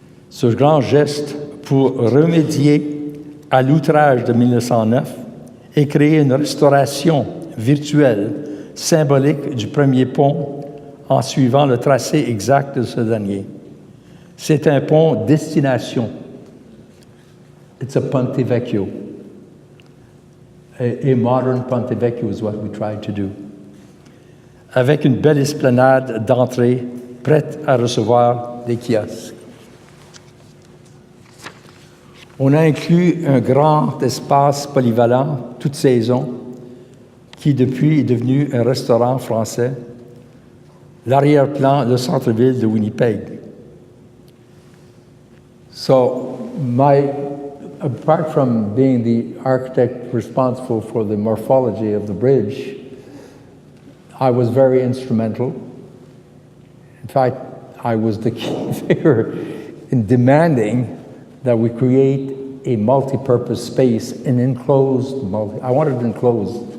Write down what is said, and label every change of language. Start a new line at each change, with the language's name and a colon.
French: Ce grand geste pour remédier à l'outrage de 1909 et créer une restauration virtuelle, symbolique du premier pont en suivant le tracé exact de ce dernier. C'est un pont destination.
English: It's a Ponte Vecchio. A modern Ponte Vecchio is what we tried to do.
French: Avec une belle esplanade d'entrée prête à recevoir des kiosques. On a inclus un grand espace polyvalent, toute saison, qui depuis est devenu un restaurant français l'arrière-plan, le centre-ville de Winnipeg.
English: So apart from being the architect responsible for the morphology of the bridge, I was very instrumental. In fact, I was the key figure in demanding that we create a multi-purpose space, an enclosed I wanted an enclosed.